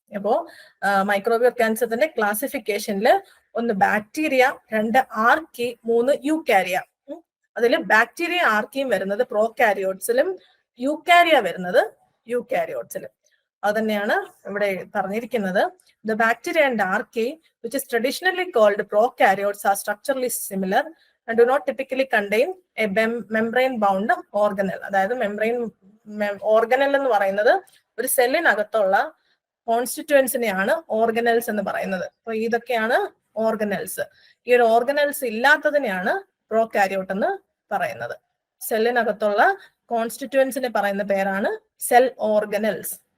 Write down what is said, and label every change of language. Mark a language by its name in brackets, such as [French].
[Malayalam] അപ്പോ മൈക്രോബിയോ ഓർഗാനിസത്തിന്റെ ക്ലാസിഫിക്കേഷനിൽ 1 ബാക്ടീരിയ, 2 ആർക്കി, 3 യൂക്കാരിയ. അതിൽ ബാക്ടീരിയ ആർക്കിയും വരുന്നത് പ്രോകാരിയോട്സിലും യൂക്കാരിയ വരുന്നത് യൂക്കാരിയോട്സിലും. അത് തന്നെയാണ് ഇവിടെ പറഞ്ഞിരിക്കുന്നത്. [English] The bacteria and archaea, which is traditionally called prokaryotes, are structurally similar and do not typically contain a membrane-bound organelle. [Malayalam] അതായത് ഓർഗനൽ എന്ന് പറയുന്നത് ഒരു സെല്ലിനകത്തുള്ള കോൺസ്റ്റിറ്റ്യുവൻസിനെയാണ് ഓർഗനൽസ് എന്ന് പറയുന്നത്. അപ്പൊ ഇതൊക്കെയാണ് ഓർഗനൽസ്. ഈ ഒരു ഓർഗനൽസ് ഇല്ലാത്തതിനെയാണ് പ്രോകാരിയോട്ട് എന്ന് പറയുന്നത്. സെല്ലിനകത്തുള്ള കോൺസ്റ്റിറ്റ്യുവൻസിനെ പറയുന്ന പേരാണ് സെൽ ഓർഗനൽസ്.